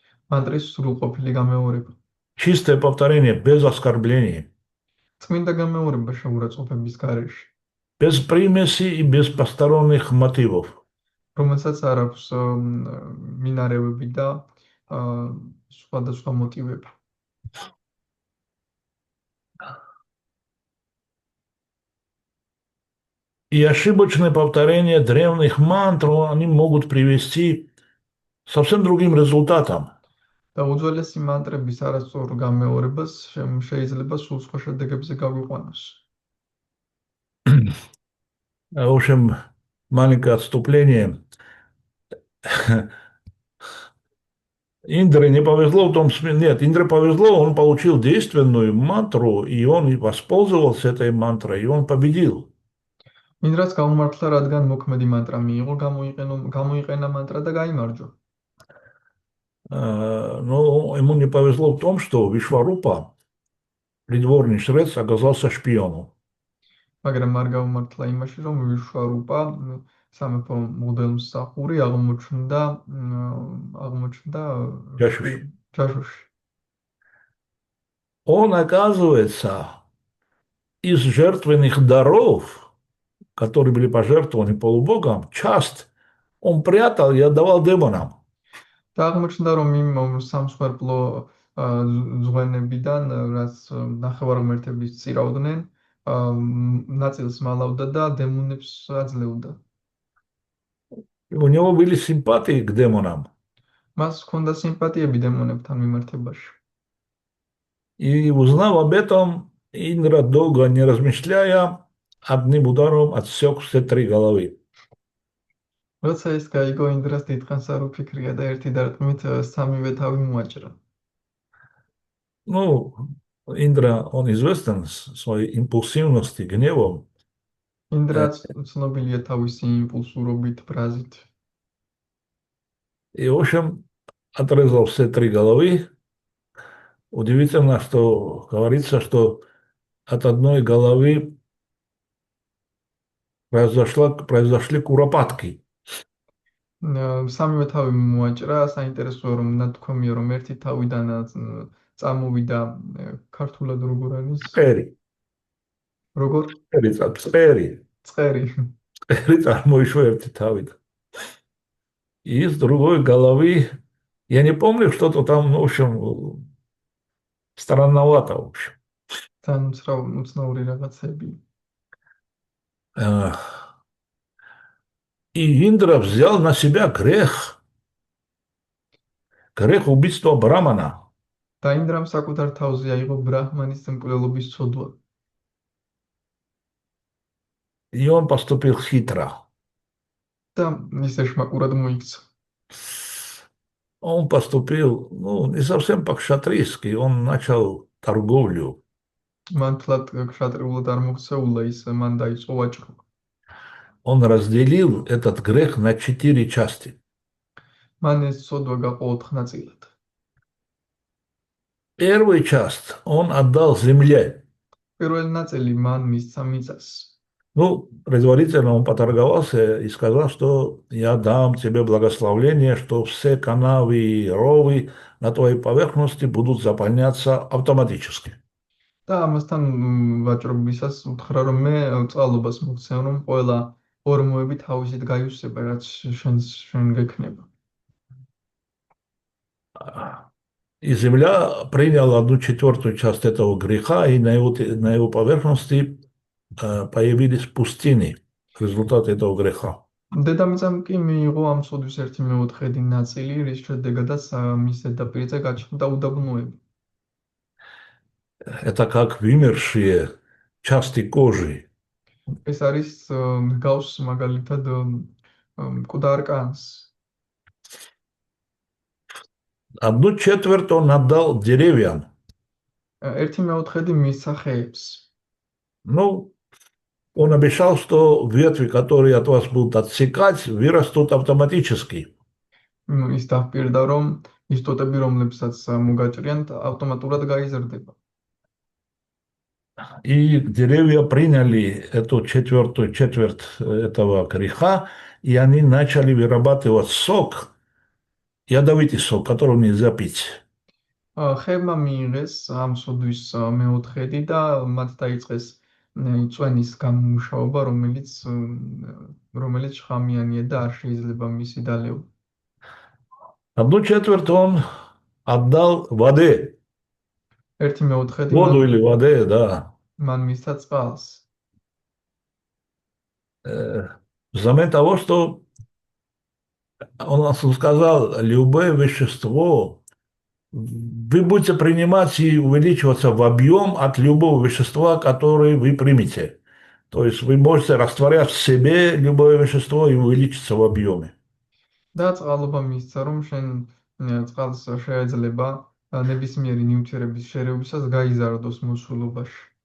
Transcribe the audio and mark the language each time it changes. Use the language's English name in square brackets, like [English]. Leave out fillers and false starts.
[Georgian] მანტრის სრულყოფილი გამეორება. [Russian] Чистое повторение без оскорблений. [Georgian] წმინდა გამეორება შეურაცხყოფების გარეშე. [Russian] Без примеси и без посторонних мотивов. [Georgian] რომელსაც არ აქვს მინარევები და სხვადასხვა მოტივები. [Russian] И ошибочное повторение древних мантр, они могут привести к совсем другим результатам. [Georgian] და უძველესი მანტრების არასწორ გამეორებას შეიძლება სულ სხვა შედეგებზე გავიყვანოს. [Russian] В общем, маленькое отступление. Индре не повезло в том смысле, нет, Индре повезло, он получил действенную мантру, и он воспользовался этой мантрой, и он победил. [Georgian] ინდრას გაუმართლა, რადგან მოქმედი мантрა მიიღო, გამოიყენა мантрა და გაიმარჯვა. [Russian] Но ему не повезло в том, что Вишварупа, придворный жрец, оказался шпионом. [Georgian] მაგრამ არ გაუმართლა იმაში, რომ ვიშვარუპა სამეფო მღვდელმსახური აღმოჩნდა ჯაშუში. [Russian] Он, оказывается, из жертвенных даров, которые были пожертвованы полубогам, часть он прятал и отдавал демонам. [Georgian] და აღმოჩნდა, რომ იმ სამსხვერპლო ზღვენებიდან, რაც ნახევარღმერთების წირავდნენ, ნაწილს მალავდა და დემონებს აძლევდა. [Russian] У него были симпатии к демонам. [Georgian] მას ჰქონდა სიმპათიები დემონებთან მიმართებაში. [Russian] И узнав об этом, Индра, долго не размышляя, одним ударом отсек все 3 головы. [Georgian] როცა ეს გაიგო, ინდრას დიდხანს არ უფიქრია და ერთი დარტყმით სამივე თავი მოაჭრა. [Russian] Ну, Индра, он известен своей импульсивностью, гневом. [Georgian] ინდრა ცნობილია თავისი იმპულსურობით, ბრაზით. [Russian] И, в общем, отрезал все 3 головы. Удивительно, что говорится, что от одной головы произошли куропатки. [Georgian] სამივე თავი მოაჭრა, საინტერესოა რომ ნათქვამია რომ ერთი თავიდან წამოვიდა ქართულად როგორ არის? Წერი. როგორ? Წერი. წერი. Წერი წარმოიშვა ერთი თავიდან. [Russian] И с другой головы, я не помню, что-то там, в общем, странновато, в общем. [Georgian] თან უცნაური რაღაცები. [Russian] И Индра взял на себя грех убийства Брамана. [Georgian] და ინდრამ საკუთარ თავზე აიღო ბრაჰმანის მკვლელობის ცოდვა. [Russian] И он поступил хитро. [Georgian] და ისე შმაკურად მოიქცა. [Russian] Он поступил, ну, не совсем по-кшатрийски, он начал торговлю. [Georgian] მან თლად ქშატრიულად არ მოქცეულა ის, მან დაიწყო ვაჭრობა. [Russian] Он разделил этот грех на 4 части. [Georgian] მან ეს ცოდვა გაყო 4 ნაწილად. [Russian] Первую часть он отдал земле. [Georgian] პირველი ნაწილი მან მისცა მიწას. [Russian] Ну, предварительно он поторговался и сказал, что я дам тебе благословение, что все канавы и ровы на твоей поверхности будут заполняться автоматически. [Georgian] და ამასთან ვაჭრობისას უთხრა რომ მე წყალობას მოგცემ რომ ყველა ორმოები თავისით გაივსება რაც შენ გექნება. [Russian] И земля приняла 1/4 часть этого греха, и на его поверхности появились пустыни в результате этого греха. [Georgian] დედამიწამ კი მიიღო ამ სოდვის 1/4 ნაწილი, რის შედეგადაც მის ზედაპირზე გაჩნდა უდაბნოები. [Russian] Это как вымершие части кожи. [Georgian] ეს არის გავს მაგალითად მკვდარ კანს. [Russian] 1/4 он отдал деревьям. [Georgian] 1/4 მისცა ხეებს. [Russian] Ну, Он обещал, что ветви, которые от вас будут отсекать, вырастут автоматически. [Georgian] ის დაპირდა, რომ ის ტოტები, რომლებსაც მოგაჭრიანთ, ავტომატურად გაიზრდება. [Russian] И деревья приняли эту четвертую четверть этого греха, и они начали вырабатывать сок, ядовитый сок, который нельзя пить. [Georgian] ხეებმა მიიღეს ამ სოდვის მეოთხედი და მათ დაიწყეს წვენის გამომუშავება, რომელიც შხამიანია და არ შეიძლება მისი დალევა. [Russian] Одну четверть он отдал воде, [Georgian] ერთი მეოთხედი [Russian] воду или воде, да. [Georgian] მან მისცა წყალს. [Russian] Взамен того, что он сказал, любое вещество, вы будете принимать и увеличиваться в объем от любого вещества, которое вы примете. То есть вы можете растворять в себе любое вещество и увеличиться в объеме. [Georgian] და წყალობა მისცა, რომ შენ წყალს შეიძლება ნებისმიერი ნივთიერების შერევისას გაიზარდოს მოსულობაში.